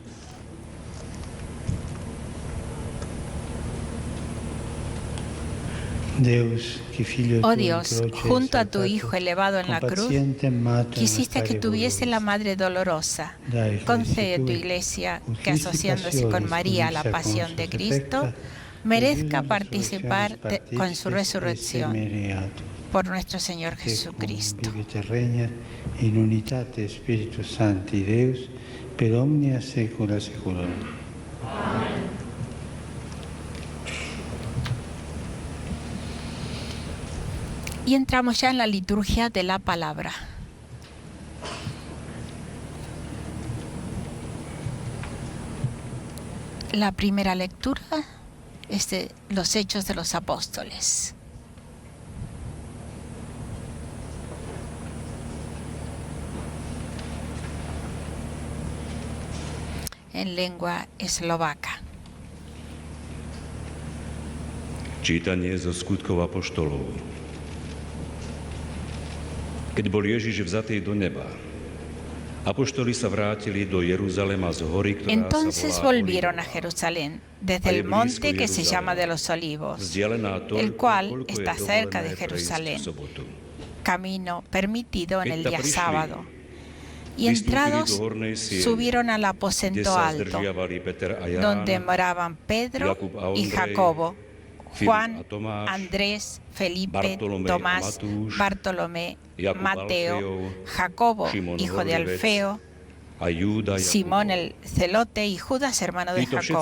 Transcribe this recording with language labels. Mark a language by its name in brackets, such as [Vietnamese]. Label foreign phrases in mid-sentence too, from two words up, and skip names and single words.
[Spanish] Oh Dios, junto a tu Hijo elevado en la cruz, quisiste que tuviese la Madre dolorosa. Concede a tu Iglesia que, asociándose con María a la pasión de Cristo, merezca participar con su resurrección. Por nuestro Señor Jesucristo. [Latin] In unitate Spiritus Sancti Deus, per omnia saecula saeculorum. [Spanish] Y entramos ya en la liturgia de la palabra. La primera lectura es de los Hechos de los Apóstoles. En lengua eslovaca. [Slovak] Čítanie zo skutkov apoštolov. Keď bol Ježiš vzatý do neba, apoštoli sa vrátili do Jeruzalema z hory, ktorá [Spanish] Entonces [Slovak] sa volá [Spanish] volvieron a Jerusalén, desde el monte que se llama de los Olivos, el cual está cerca de Jerusalén, camino permitido en el día sábado. Y entrados, subieron al aposento alto, donde moraban Pedro y Jacobo, Juan, Andrés, Felipe, Tomás, Bartolomé, Mateo, Jacobo, hijo de Alfeo, Simón el celote y Judas, hermano de Jacobo.